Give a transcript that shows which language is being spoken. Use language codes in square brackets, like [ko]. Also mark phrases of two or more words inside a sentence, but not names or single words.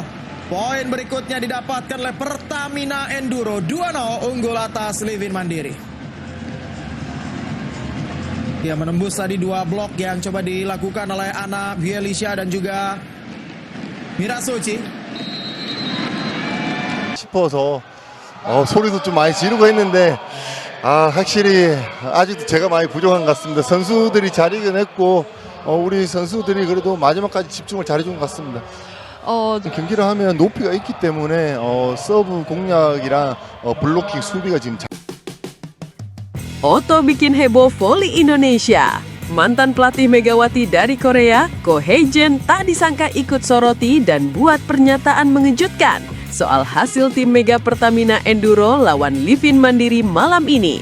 [id] Poin berikutnya didapatkan oleh Pertamina Enduro. 2-0 unggul atas Livin Mandiri. Dia menembus tadi dua blok yang coba dilakukan oleh Anna Bielisha dan juga Mira Suci. [ko] 싶어서 소리도 좀 많이 지르고 했는데 확실히 아직도 제가 많이 부족한 것 같습니다. 선수들이 잘 이겨냈고 우리 선수들이 그래도 마지막까지 집중을 잘해준 것 같습니다. 경기를 하면 높이가 있기 때문에 서브 공략이랑 블로킹 수비가 지금 [id] Oto bikin heboh voli Indonesia. Mantan pelatih Megawati dari Korea, Ko Hye-jin tak disangka ikut soroti dan buat pernyataan mengejutkan soal hasil tim Mega Pertamina Enduro lawan Livin Mandiri malam ini.